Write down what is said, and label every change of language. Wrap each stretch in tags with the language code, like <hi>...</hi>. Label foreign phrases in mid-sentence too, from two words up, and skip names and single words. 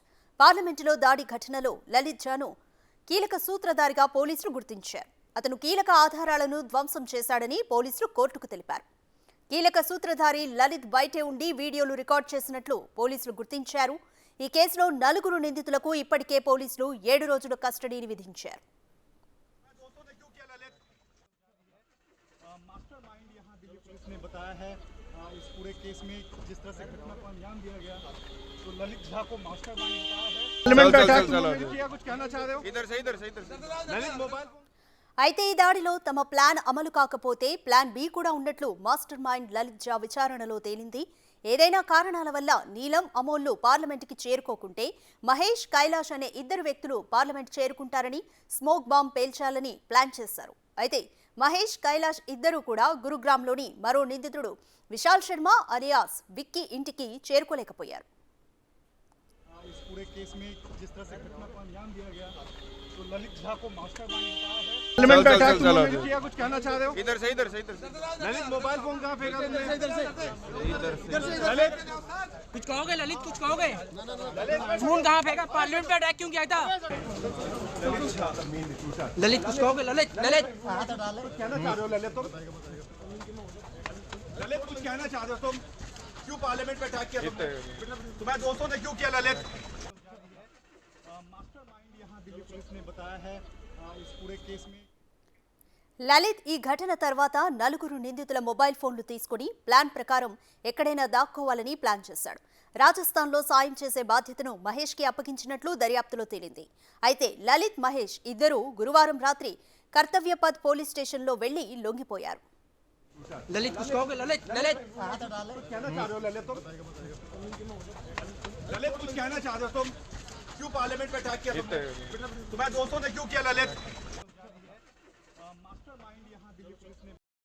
<te>పార్లమెంటులో దాడి ఘటనలో లలిత్ ఝాను కీలక సూత్రధారిగా పోలీసులు గుర్తించారు. అతను కీలక ఆధారాలను ధ్వంసం చేశాడని పోలీసులు కోర్టుకు తెలిపారు. కీలక సూత్రధారి లలిత్ బయటే ఉండి వీడియోలు రికార్డ్ చేసినట్లు పోలీసులు గుర్తించారు. ఈ కేసులో 4 నిందితులకు ఇప్పటికే పోలీసులు 7 రోజుల కస్టడీని విధించారు.</te> <hi>मास्टरमाइंड यहाँ दिल्ली पुलिस ने बताया है इस पूरे केस में जिस तरह से घटना को अंजाम दिया गया तो ललित झा को मास्टरमाइंड बताया है। कुछ कहना चाह रहे हो? इधर से ललित मोबाइल</hi> <te>అయితే ఈ దాడిలో తమ ప్లాన్ అమలు కాకపోతే</te> <en>plan B</en> <te>కూడా ఉన్నట్లు</te> <en>master mind</en> <te>లలిత్ ఝా విచారణలో తేలింది. ఏదైనా కారణాల వల్ల నీలం అమోల్లు పార్లమెంటుకి చేరుకోకుంటే మహేష్ కైలాష్ అనే 2 వ్యక్తులు పార్లమెంట్ చేరుకుంటారని</te> <en>smoke bomb</en> <te>పేల్చాలని ప్లాన్ చేశారు. అయితే మహేష్ కైలాష్ ఇద్దరూ కూడా గురుగ్రామ్లోని మరో నిందితుడు విశాల్ శర్మ అలియాస్ విక్కీ ఇంటికి చేరుకోలేకపోయారు.</te> <hi>इस पूरे केस में जिस तरह से घटना को अंजाम दिया गया तो ललित झा को मास्टरमाइंड बताया है। कुछ कहना चाह रहे हो? इधर से ललित मोबाइल फोन कहाँ फेंका तुमने? इधर से ललित कुछ कहोगे? ललित कुछ कहोगे? फोन कहाँ फेंका? पार्लियामेंट पे अटैक क्यों किया था? ललित कुछ कहोगे? ललित कहना चाह रहे हो? ललित तुम ललित कुछ कहना चाह रहे हो? तुम क्यों पार्लियामेंट पे अटैक किया? तुम्हारे दोस्तों ने क्यों किया? ललित मास्टरमाइंड यहाँ दिल्ली पुलिस ने बताया है इस पूरे केस में</hi> <te>లలిత్ ఈ ఘటన తర్వాత 4 నిందితుల మొబైల్ ఫోన్లు తీసుకుని ప్లాన్ ప్రకారం ఎక్కడైనా దాక్కోవాలని ప్లాన్ చేశాడు. రాజస్థాన్లో సాయం చేసే బాధ్యతను మహేష్కి అప్పగించినట్లు దర్యాప్తులో తేలింది. అయితే లలిత్, మహేష్ ఇద్దరూ గురువారం రాత్రి కర్తవ్యపథ్ పోలీస్ స్టేషన్లో వెళ్లి లొంగిపోయారు.</te> <hi>ललित कुछ कहोगे? ललित कहना चाह रहे हो? ललित तुम ललित कुछ कहना चाह रहे हो? तुम क्यों पार्लियामेंट पे अटैक किया? तुम्हारे दोस्तों ने क्यों किया? ललित मास्टरमाइंड यहाँ दिल्ली पुलिस ने</hi>